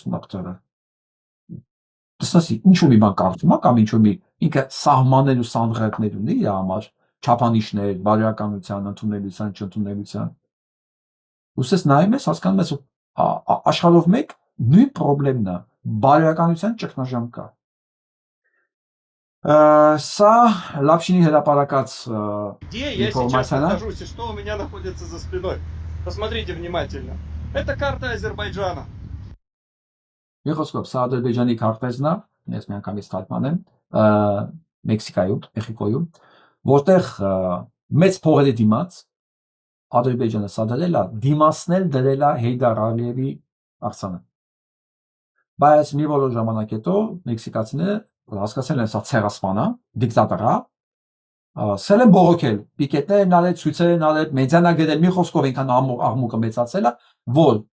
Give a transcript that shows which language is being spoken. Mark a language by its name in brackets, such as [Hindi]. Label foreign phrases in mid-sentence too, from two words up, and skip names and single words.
[Armenian] մակտարը։ Տեսնասի, ինչ-որ մի բան կարծում է կամ ինչ-որ մի ինքը սահմաններ ու սանդղակներ ունի իր համար, չափանիշներ, բարոյականության, ընդունելության, չընդունելության։ Ուսես նայում ես, հասկանում ես, աշխարհով մեկ նույն խնդիրն է, բարոյականության ճգնաժամ կա։ Սա Լապշինի հրապարակած ինֆորմացիան է։ [Russian] Что у меня находится за спиной? Посмотрите внимательно. Это карта Азербайджана. [Armenian] Եղոսկոպ, սա Ադրբեջանի քարտեզն է, ես մի անգամ ես թարգմանեմ, Մեքսիկայում, Մեխիկոյում, որտեղ մեծ փողերի դիմաց Ադրբեջանը սա դրել է, դիմացնել դրել է Հեյդար Ալիևի արձանը։ Բայց մի որոշ ժամանակ հետո մեքսիկացիները հասկացել են սա ցեղասպան է, դիկտատոր է, սել են բողոքել, պիկետներ են արել, ցույցեր են արել, մեդիան է գրել, մի խոսքով այնքան աղմուկը մեծացել է, որ